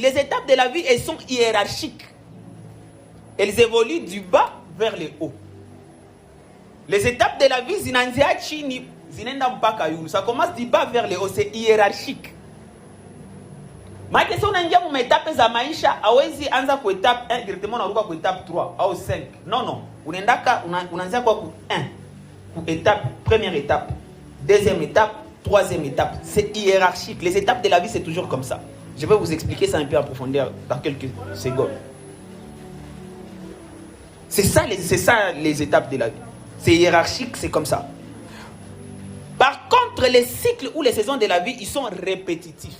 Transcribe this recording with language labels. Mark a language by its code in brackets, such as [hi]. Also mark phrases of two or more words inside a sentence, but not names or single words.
[fr] Les étapes de la vie, elles sont hiérarchiques. Elles évoluent du bas vers le haut. Les étapes de la vie, ça commence du bas vers le haut, c'est hiérarchique. Ma question est mon étape [sw] za maisha awezi anza ku [fr] étape 1 directement [sw] unaruka ku [fr] étape 3 au 5. Non. [sw] Unaanza kwa ku 1. [fr] Ku étape, première étape, deuxième étape, troisième étape. C'est hiérarchique. Les étapes de la vie, c'est toujours comme ça. Je vais vous expliquer ça un peu en profondeur dans quelques secondes. C'est ça les étapes de la vie. C'est hiérarchique, c'est comme ça. Par contre, les cycles ou les saisons de la vie, ils sont répétitifs.